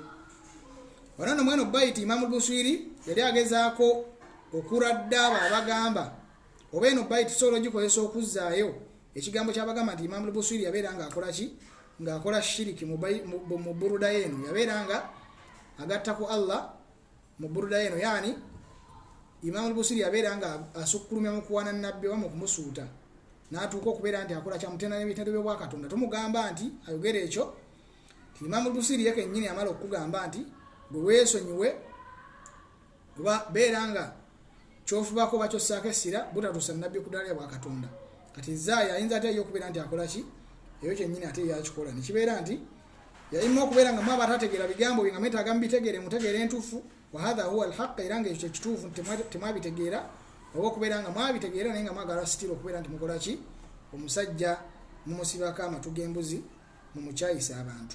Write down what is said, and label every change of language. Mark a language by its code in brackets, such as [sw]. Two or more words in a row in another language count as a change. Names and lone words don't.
[lg] Wano mweno Baiti Imam al-Busiri yali agezaako okuradda abo abagamba oba eno Baiti solo gikozesa okuzzaayo ekigambo kyabagamba nti Imam al-Busiri yabeera nga akola ki, ng'akola shiriki mu buruda yeno, yabeera nga agatta ku Allah mu buruda yeno, yani Imam al-Busiri yabeera nga asukkulumya mu kuwana nabbi wa mu kumusuuta, n'atuuka okubeera nti akola kyamutenda n'ebitendo by'obwa Katonda. Tumugamba nti ayogere ekyo ti Imam al-Busiri yake nnyini amala okugamba nti bwe weesonyiwe oba beera nga kyofubako bakyossaako essira butatuusa nabbi ku ddaala bwa Katonda. Kati Zaaya ayinza ate y'okubeera nti akola ki, eyo kyennyini ate yakikola nekibeera nti yalina okubeera nga mwaba atategeera bigambo bye nga mwetaaga mubitegeere mutegeere entuufu, [ar] وهذا هو الحق, [lg] era nga ekyo kituufu temwabitegeera, oba okubeera nga mwabitegeera naye nga mwagala sitira okubeera nti mukola ki, omusajja mumusibako amatu g'embuzi mumukyayisa abantu.